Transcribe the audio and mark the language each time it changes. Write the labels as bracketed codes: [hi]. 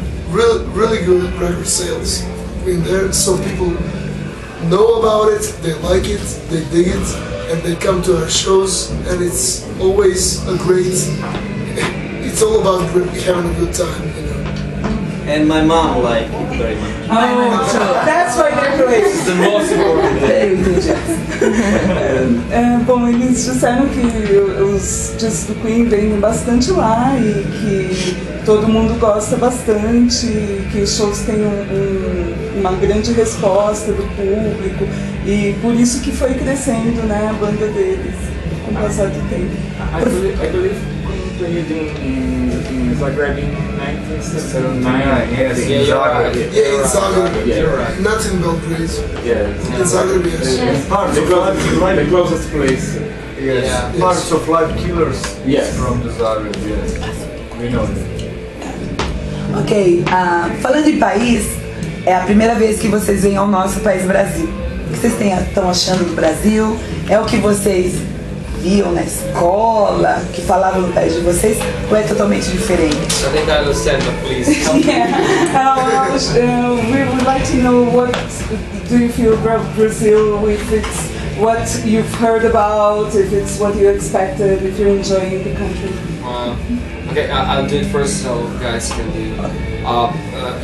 [en] Really good record sales in there, so people know about it, they like it, they dig it, and they come to our shows, and it's always a great, it's all about having a good time, you know. And my mom liked it very much. That's why they're playing. It's the most important thing. [pt] Bom, eles disseram que os discos do Queen vendem bastante lá e que todo mundo gosta bastante, que os shows têm uma grande resposta do público e por isso que foi crescendo, né, a banda deles. passar do tempo. [en] I believe Queen played in Zagreb in 1979. Yes, Yeah, you're right. Yeah, in Zagreb. You're right. Not in Belgrade. Yeah, In Zagreb, yes. the closest place. Yes. Yeah. Parts of Live Killers Yes. from the Zagreb, yes. We know that. [pt] Ok, falando em país, é a primeira vez que vocês vêm ao nosso país, Brasil. O que vocês estão achando do Brasil? É o que vocês viam na escola, que falavam no país de vocês, ou é totalmente diferente? [en] I think I understand, but please help me. Yeah, we would like to know what do you feel about Brazil, if it's what you've heard about, if it's what you expected, if you're enjoying the country. Okay, I'll do it first so guys can do it.